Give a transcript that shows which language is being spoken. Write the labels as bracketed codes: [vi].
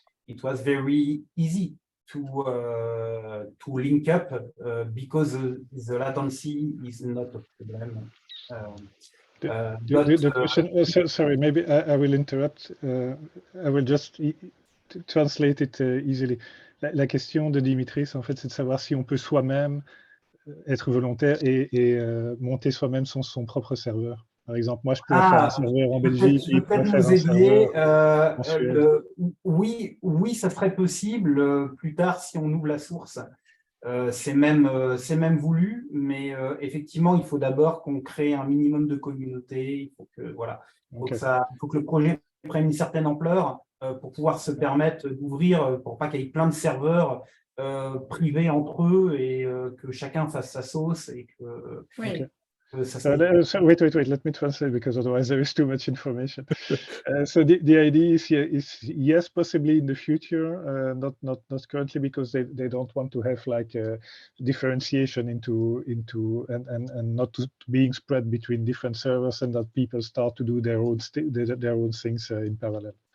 [en] It was very easy to link up because the latency is not a problem. The question, sorry, maybe I will interrupt. I will just translate it easily. [fr] La question de Dimitris, en fait, c'est de savoir si on peut soi-même être volontaire et monter soi-même son propre serveur. Par exemple, moi, je pourrais faire un serveur en Belgique, il pourrait faire un serveur en Suède. Oui, ça serait possible plus tard si on ouvre la source. C'est même voulu, mais effectivement, il faut d'abord qu'on crée un minimum de communauté. Il faut que, voilà, il faut que le projet prenne une certaine ampleur pour pouvoir se permettre d'ouvrir, pour pas qu'il y ait plein de serveurs privés entre eux et que chacun fasse sa sauce et que, Oui. que ça [en] So, wait, let me translate because otherwise there is too much information. So the idea is yes, possibly in the future, not currently, because they don't want to have like a differentiation into and not being spread between different servers, and that people start to do their own things in parallel.